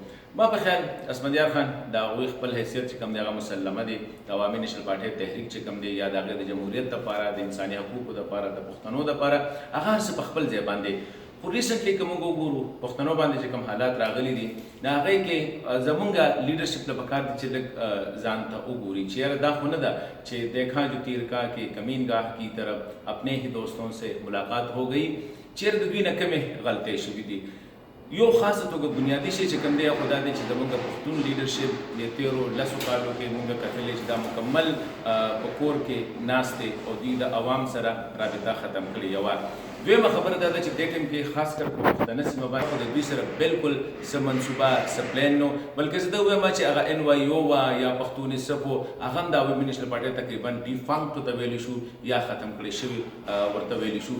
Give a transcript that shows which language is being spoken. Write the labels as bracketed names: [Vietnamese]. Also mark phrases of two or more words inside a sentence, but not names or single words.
[Pashto] ما په خیال اسفندیار خان د هغوی خپل حیثیت چې کوم دی هغه مسلمه دی د عوامي نیشنل پارټۍ تحریک چې کوم دی یا د هغې د جمهوریت دپاره د انساني حقوقو دپاره د پښتنو دپاره هغه هر څه په خپل ځای باندې. خو ریسنټلی که موږ وګورو پښتنو باندې چې کوم حالات راغلي دي د هغې کې زمونږ لیډرشپ له پکار دي چې لږ ځان ته وګوري چې یاره دا خو نه ده چې [Urdu] دیکھا جو تیر کا کہ کمین گاہ کی طرف اپنے ہی دوستوں سے ملاقات ہو گئی [Pashto] چیرې د دوی نه کمې غلطۍ شوي دي. یو خاصه توګه بنیادي شی چې کوم دی خو دا دی چې زموږ پښتون لیډرشپ د تیرو لسو کالو کې موږ کتلی چې دا مکمل په کور کې ناست دی او دوی د عوام سره رابطه ختم کړې. یوه دویمه خبره دا ده چې دې ټایم کې خاص کر په پښتنه سیمه باندې د دوی سره بالکل څه منصوبه څه پلان نو بلکې زه دا وایم چې هغه ان وای او وه یا پښتون صف و هغه هم د عوامي نیشنل پارټۍ تقریبا ډیفانکټ ورته ویلی شو یا ختم کړی شوي ورته ویلی شو.